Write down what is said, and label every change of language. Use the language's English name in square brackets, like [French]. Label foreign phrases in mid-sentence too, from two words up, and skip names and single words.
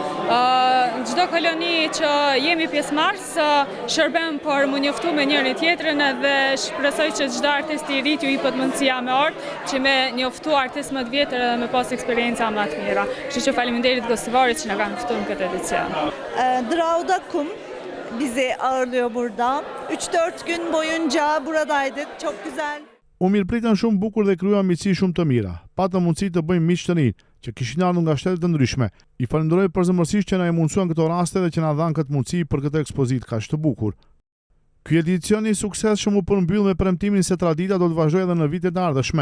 [Albanian] Çdo koloni që jemi pjesëmarrës shërbem për më njoftu me njëri tjetrin edhe shpresoj që çdo artist i ri ju jepet mundësia me art që me njoftu artistë më të vjetër edhe me pas eksperjenca më të mira. Kështu që faleminderit Gostivarit që na kanë ftuar në këtë edicion. [Turkish] Draudakum bizi ağırlıyor burada. 3-4 gün boyunca buradaydık. Çok güzel. [Albanian] U mirëpritën shumë bukur dhe kryuan miqësi shumë të mira. Patëm mundësi të bëjmë miq të rinj që kishin ardhur nga shtete të ndryshme. I falenderoj përzemërsisht që na e mundsuan këto raste dhe që na dhanë këtë mundësi për këtë ekspozitë kaq të bukur. Ky edicion i suksesshëm u përmbyll me premtimin se tradita do të vazhdojë edhe në vitet e ardhshme.